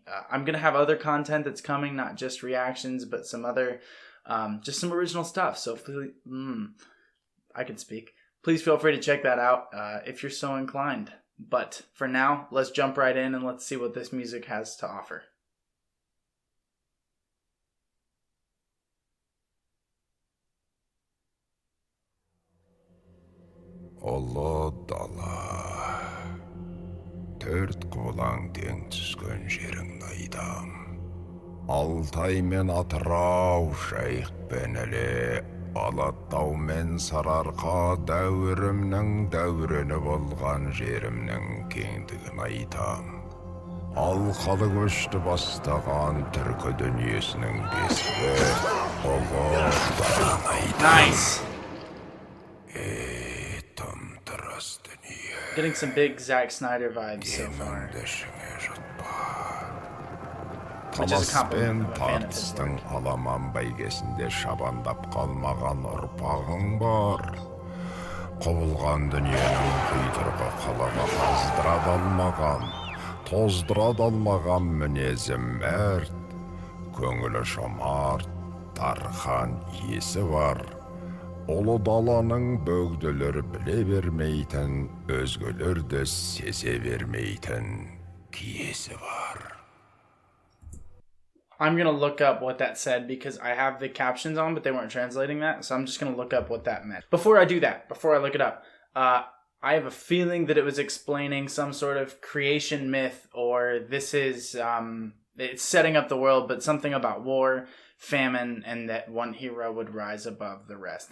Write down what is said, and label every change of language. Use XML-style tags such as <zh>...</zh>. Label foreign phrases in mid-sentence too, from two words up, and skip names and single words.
<en>I'm going to have other content that's coming, not just reactions, but some other, just some original stuff. So please, I can speak. Please feel free to check that out if you're so inclined. But for now, let's jump right in and let's see what this music has to offer.</en> <kk>Ұлы дала, төрт құбылаң тең түскен жерің найдам. Алтай мен Атырау, Жайық пен Іле, Алатау мен Сарыарқа, дәуірімнің дәурені болған жерімнің кеңдігін айтам. Алқалы көшті бастаған түркі дүниесінің бесігі, ұлы даланы айтам.</kk> <en>Getting some big Zack Snyder vibes so far.</en> <kk>Талас пен тартыстың аламан бәйгесінде шабандап қалмаған ұрпағың бар. Құбылған дүниенің құйтырғы қалама тоздыра алмаған мінезім мәрт, көңілі жомарт, дархан есі бар. Ұлы даланың бөгделер біле бермейтін, өзгелер де сезе бермейтін киесі бар.</kk> <en>I'm going to look up what that said because I have the captions on, but they weren't translating that. So I'm just going to look up what that meant. Before I do that, before I look it up, I have a feeling that it was explaining some sort of creation myth, or this is, it's setting up the world, but something about war, famine, and that one hero would rise above the rest.</en>